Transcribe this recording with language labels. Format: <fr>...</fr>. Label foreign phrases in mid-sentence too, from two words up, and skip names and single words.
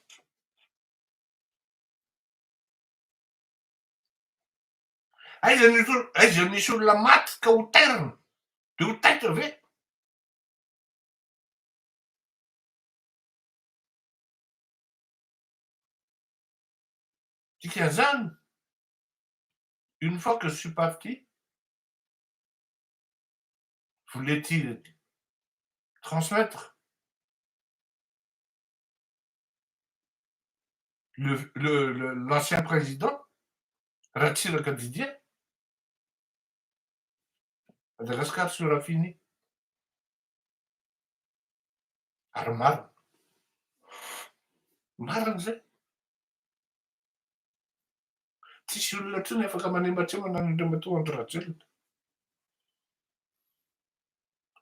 <mg>Aiza nisy olona maty ka ho tairina de ho taitra ve? Dikan'izany,</mg> <fr>une fois que je suis parti, voulait-il transmettre l'ancien président, Ratsiraka Didier, Madagascar sera fini.</fr> <mg>Ary marina. Marina zay. Tsisy olona intsony afaka manembatsemana an'Andriamatoa Andry Rajoelina.</mg>